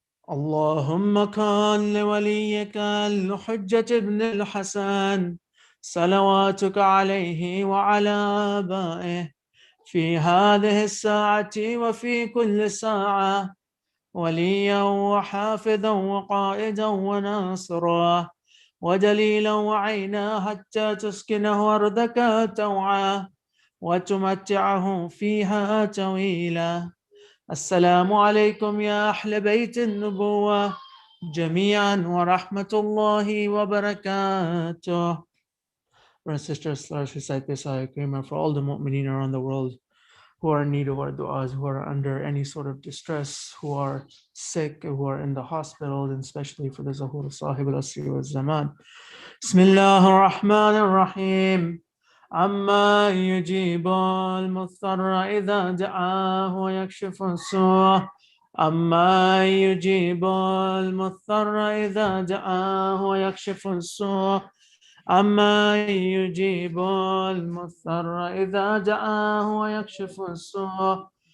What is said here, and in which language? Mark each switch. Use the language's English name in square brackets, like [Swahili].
[Arabic] اللهم كن لوليك الحجة ابن الحسن صلواتك عليه وعلى آبائه في هذه الساعة وفي كل ساعة وليا وحافظا وقائدا وناصرا ودليلا وعينا حتى تسكنه أرضك توعا وتمتعه فيها طويلا. السلام عليكم يا أهل بيت النبوة جميعا ورحمة الله وبركاته. [English] Brothers and sisters, let us recite this ayah for all the mu'mineen around the world who are in need of our du'as, who are under any sort of distress, who are sick, who are in the hospitals, and especially for the [Arabic] Zahur Sahib al-Asri wa Zaman. Bismillah ar-Rahman ar-Rahim. عما يجيب المضطر إذا دعاه ويكشف السوء. عما يجيب المضطر إذا دعاه ويكشف السوء. عما يجيب المضطر إذا دعاه ويكشف السوء.